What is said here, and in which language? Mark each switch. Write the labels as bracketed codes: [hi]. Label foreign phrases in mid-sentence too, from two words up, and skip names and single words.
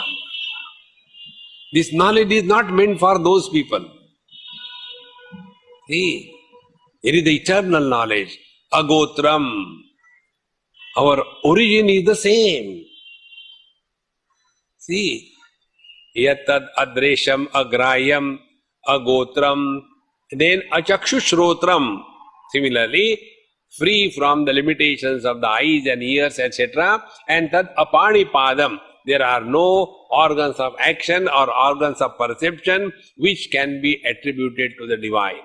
[en] This knowledge is not meant for those people. See, it is the eternal knowledge. Agotram. Our origin is the same. See, [sa] yattad adresham agrayam agotram. [en] Then achakshushotram. Similarly, free from the limitations of the eyes and ears, etc. And [sa] tad apanipadam. [en] There are no organs of action or organs of perception which can be attributed to the divine.